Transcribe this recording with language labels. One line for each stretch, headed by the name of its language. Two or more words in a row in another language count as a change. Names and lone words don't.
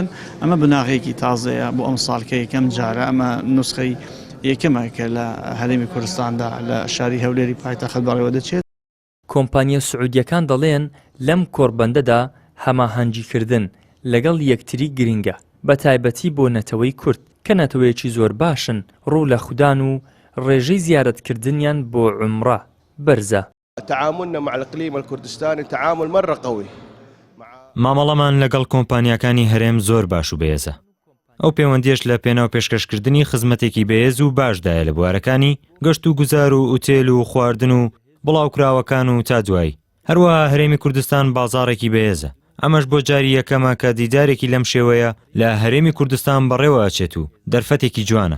Central Kurdish: ئەمە بناغێکی تازەیە بۆ ئەم ساڵکە یەکەم جارە ئەمە نوسخەی یەکەمە کە لە هەرێمی کوردستاندا لە شاری هەولێری پایتەخت بەڕێوە دەچێت. کۆمپانیا سعودیەکان دەڵێن لەم کۆڕبەندەدا هەماهەنگیکردن لەگەڵ یەکتری گرنگە، بە تایبەتی بۆ نەتەوەی کورد کە نەتەوەیەکی زۆر باشن ڕوو لە خودان و ڕێژەی زیارەتکردنیان بۆ عومرە بەرزە.
Arabic: تعاملنا مع الإقليم الكردستاني تعامل مرة قوي.
Central Kurdish: مامەڵەمان لەگەڵ کۆمپانیەکانی هەرێم زۆر باش و بەهێزە. ئەو پەیوەندیش لە پێناو پێشکەشکردنی خزمەتێکی بەهێز و باشدایە لە بوارەکانی گەشت و گوزار و ئوتێل و خواردن و بڵاوکراوەکان و تا دوایی. هەروەها هەرێمی کوردستان بازاڕێکی بەهێزە. ئەمەش بۆ جاری یەکەمە کە دیدارێکی لەم شێوەیە لە هەرێمی کوردستان بەڕێوە ئەچێت و دەرفەتێکی جوانە.